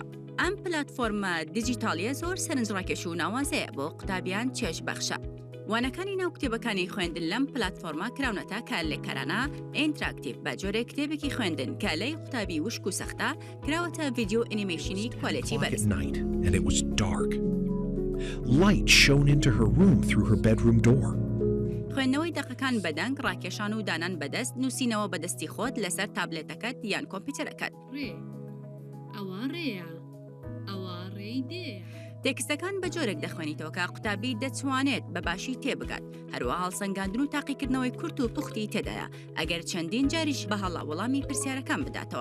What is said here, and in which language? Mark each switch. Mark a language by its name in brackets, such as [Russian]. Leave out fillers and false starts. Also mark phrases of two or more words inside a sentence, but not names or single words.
[Central Kurdish] ئەم پلاتفۆرمە دیجیتاڵیە زۆر سەرنجڕاکێش و ناوازەیە بۆ قوتابیان چێژبەخشە. وانەکانی ناو کتێبەکانی خوێندن لەم پلاتفۆرمە کراونەتە کار لێکارانە ئینتراکتیڤ بە جۆرێک کتێبێکی خوێندن کە لەی قوتابی وشک و سەختە کراوەتە ڤیدیۆ ئەنیمەیشنی کوالێتی بەرز. [English] Light shone into her room through her bedroom door. [Central Kurdish] خوێندنەوەی دەقەکان بەدەنگ ڕاکێشان و دانان بەدەست نووسینەوە بەدەستی خۆت لەسەر تابلێتەکەت یان کۆمپیوتەرەکەت. ئەوە ڕێیە ئەوە ڕێی دێ. تێکستەکان بە جۆرێک دەخوێنیتەوە کە قوتابی دەتوانێت بەباشی تێبگات. هەروەها هەڵسەنگاندن و تاقیکردنەوەی کورت و پوختی تێدایە ئەگەر چەندین جاریش بە هەڵا وەڵامی پرسیارەکان بداتەوە.